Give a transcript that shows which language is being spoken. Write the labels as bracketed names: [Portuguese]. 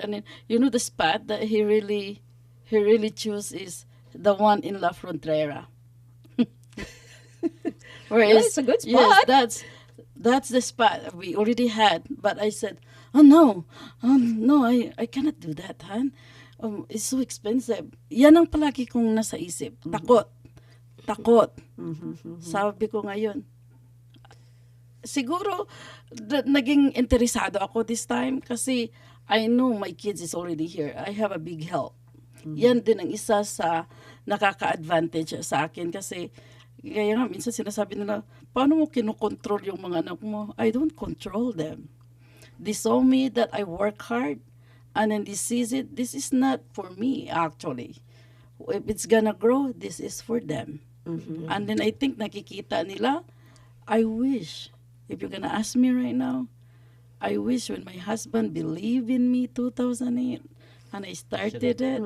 [English] And then, you know, the spot that he really chose is the one in La Frontera. Yeah, it's a good Yes, spot. that's the spot we already had. But I said, "Oh no, no, I cannot do that, Han. It's so expensive." [Filipino] Yan ang palagi kong nasa isip. Takot. Sabi ko ngayon, siguro naging interesado ako [English] this time kasi I know my kids is already here. I have a big help. [Filipino] Yan din ang isa sa nakaka-advantage sa akin kasi kaya nga minsan sinasabi nila, paano mo kinokontrol yung mga anak mo? [English] I don't control them. They saw me that I work hard and then they sees it. This is not for me actually. If it's gonna grow, this is for them. And then I think [Filipino] nakikita nila, [English] I wish, if you're gonna ask me right now, I wish when my husband believed in me 2008 and I started it,